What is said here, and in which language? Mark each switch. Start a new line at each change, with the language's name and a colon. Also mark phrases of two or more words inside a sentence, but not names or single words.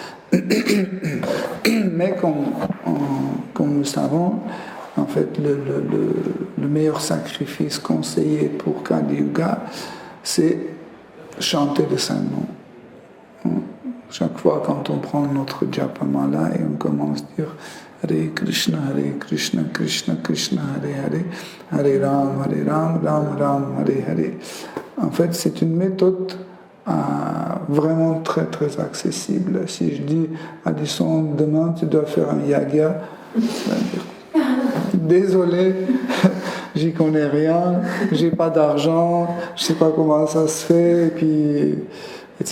French: Mais comme nous savons, en fait, le meilleur sacrifice conseillé pour Kali Yuga, c'est chanter le Saint-Nom. Chaque fois quand on prend notre Japamala et on commence à dire
Sanskrit: Hare Krishna, Krishna Krishna, Hare Ram, Ram Ram, Hare Hare.
French: En fait, c'est une méthode vraiment très très accessible. Si je dis Addison, demain tu dois faire un yaga, désolé, j'y connais rien, j'ai pas d'argent, je sais pas comment ça se fait, et puis etc.